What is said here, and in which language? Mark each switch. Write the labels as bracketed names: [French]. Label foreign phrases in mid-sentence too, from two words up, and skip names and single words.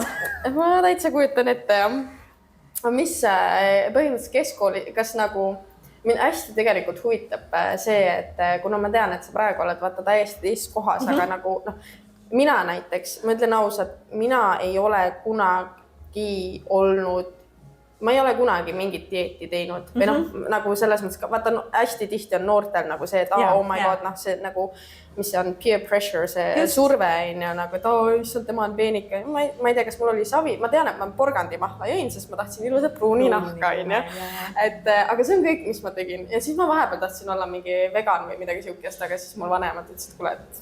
[Estonian] Ma täitsa kujutan ette, jah. Mis põhimõtteliselt keskkooli, kas nagu mind hästi tegelikult huvitab see, et kuna ma tean, et sa praegu oled vaata täiesti teises kohas, aga nagu mina näiteks, ma ütlen ausalt, mina ei ole kunagi olnud, ma ei ole kunagi mingit dieeti teinud või nagu selles mõttes, vaata hästi tihti on noortel nagu see, et [English] oh my god, [Estonian] see nagu, mis see on [English] peer pressure, [Estonian] see surve on ja nagu, et issand, tema on peenike. Ma ei tea, kas mul oli savi, ma tean, et ma porgandimahla jõin, sest ma tahtsin ilusat pruuni nahka, on ja. Aga see on kõik, mis ma tegin. Ja siis ma vahepeal tahtsin olla mingi vegan või midagi siukest, aga siis mul vanemad ütlesid, kuule, et